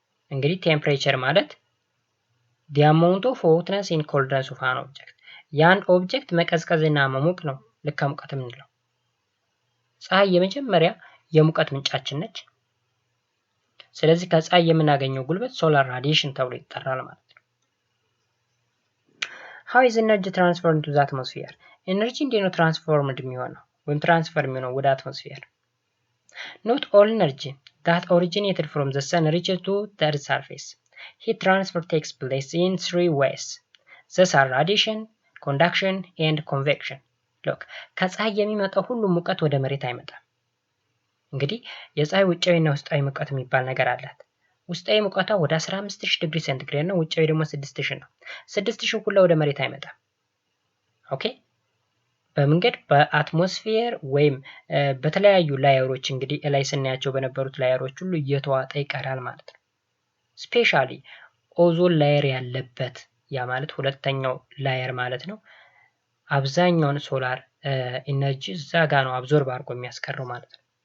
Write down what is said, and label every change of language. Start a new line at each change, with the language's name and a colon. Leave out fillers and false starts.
Amharic: እንግዲህ ቴምፕሬቸር ማለት
English: the amount of hotness and coldness of an object
Amharic: ያን ኦብጀክት መቀዝቀዝና መሞቅ ነው ልከ ሙቀት የምንለው። ፀሐይ የመጀመሪያ የሙቀት ምንጫችን ነች። ስለዚህ ከፀሐይ የምናገኘው ጉልበት ሶላር ራዲዬሽን ተብሎ ይጠራል ማለት ነው።
English: how is energy transferred into the atmosphere?
Amharic: ኤነርጂ እንዴት ነው ትራንስፎርምድ የሚሆነው ወይም ትራንስፈር የሚሆነው ወደ አትሞስፌር?
English: not all energy that originated from the sun reaches to the earth's surface. Heat transfer takes place in 3 ways. These are radiation, conduction and convection.
Amharic: look ከፀሐይ የሚመጣው ሁሉ ሙቀት ወደ መሬት አይመጣም። እንግዲህ የፀሐይ ውጫዊና ውስጣዊ ሙቀት የሚባል ነገር አላት። ውስጣዊ ሙቀቷ ወደ 15000 ዲግሪ ሴንቲግሬድ ነው፣ ውጫዊ ደግሞ 6000 ነው። 6000 ሁሉ ወደ መሬት አይመጣም። ኦኬ በመንገድ በአትሞስፌር ወይም በተለያዩ ላየሮች እንግዲህ ላይ ስናያቸው በነበሩት ላየሮች ሁሉ እየተዋጠ ይቀራል ማለት ነው። ስፔሻሊ ኦዞን ላየር ያለበት ያ ማለት ሁለተኛው ላየር ማለት ነው። አብዛኛውን ሶላር ኢነርጂ እዛ ጋ ነው አብዞርብ አድርጎ የሚያስቀረው ማለት ነው።